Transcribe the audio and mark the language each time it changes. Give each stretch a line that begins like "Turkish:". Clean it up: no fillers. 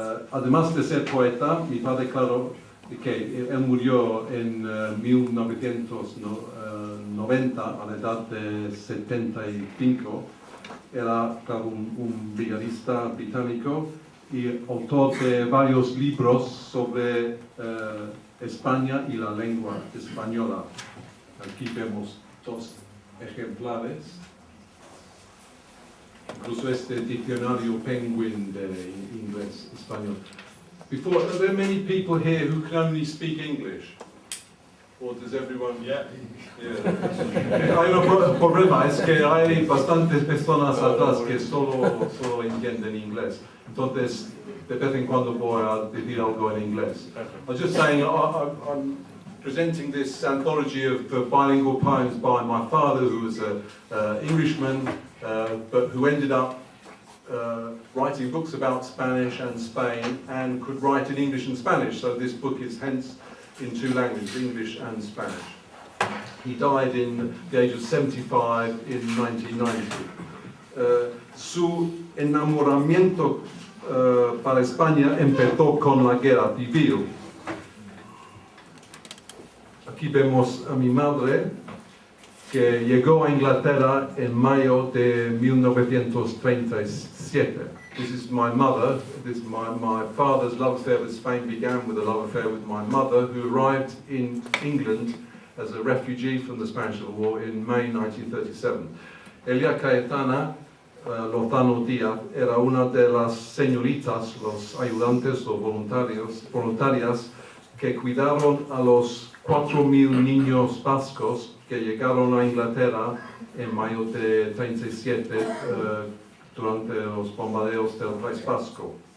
Spanish: Además de ser poeta, mi padre, claro, que él murió en 1990 a la edad de 75, era, claro, un brigadista británico y autor de varios libros sobre España y la lengua española. Aquí vemos dos ejemplares. Incluso este diccionario Penguin de inglés español.
English: Are there many people here who can only speak English? Or does everyone? Yeah.
Spanish: Hay un problema, es que hay bastantes personas atrás que solo entienden inglés. Entonces, de vez en cuando voy a decir algo en inglés.
English: I was just saying, I'm presenting this anthology of bilingual poems by my father, who was an Englishman, but who ended up writing books about Spanish and Spain and could write in English and Spanish. So this book is hence in two languages, English and Spanish. He died in the age of 75 in 1990.
Spanish: Su enamoramiento para España empezó con la guerra civil. Aquí vemos a mi madre, que llegó a Inglaterra en mayo de 1937.
English: This is my mother. My father's love affair with Spain began with a love affair with my mother, who arrived in England as a refugee from the Spanish Civil War in May 1937.
Spanish: Elia Cayetana Lozano Díaz era una de las señoritas, los ayudantes o voluntarias que cuidaron a los 4.000 niños vascos que llegaron a Inglaterra en mayo de 37 durante los bombardeos del País Vasco.